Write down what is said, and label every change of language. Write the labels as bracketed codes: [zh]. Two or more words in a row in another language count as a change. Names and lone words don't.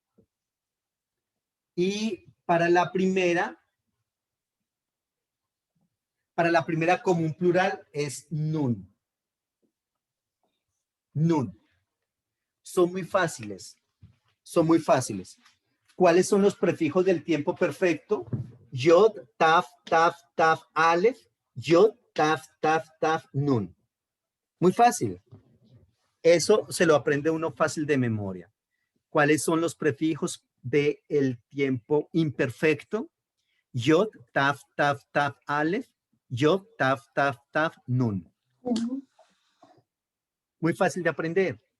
[es] Y para la primera común plural es nun. Nun. Son muy fáciles. Son muy fáciles. ¿Cuáles son los prefijos del tiempo perfecto? [he] Yod, taf, taf, taf, aleph. Yod, taf, taf, taf, nun. [es] Muy fácil. Eso se lo aprende uno fácil de memoria. ¿Cuáles son los prefijos del tiempo imperfecto? [he] Yod, taf, taf, taf, aleph. Yod, taf, taf, taf, nun. [es] Muy fácil de aprender.